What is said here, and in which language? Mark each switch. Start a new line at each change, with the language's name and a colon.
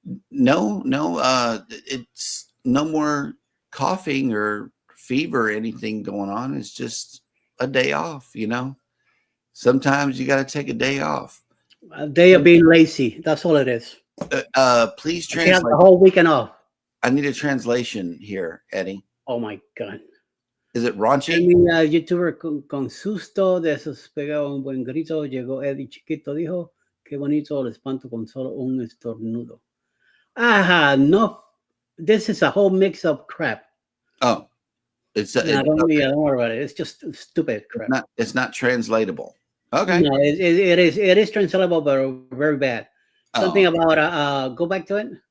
English: No, it's no more coughing or fever or anything going on. It's just a day off, Sometimes you got to take a day off. A day of being lazy. That's all it is. Please I have translate. the whole weekend off. I need a translation here, Eddie. Oh my God. Is it raunchy?
Spanish: YouTuber con susto de esos pegaba un buen grito. Llegó Eddie chiquito, dijo, qué bonito el espanto con solo un estornudo.
English: No. This is a whole mix of crap. Oh, it's Don't worry about it. It's just stupid crap. It's not translatable. Okay. No, it is translatable, but very bad. Something about go back to it.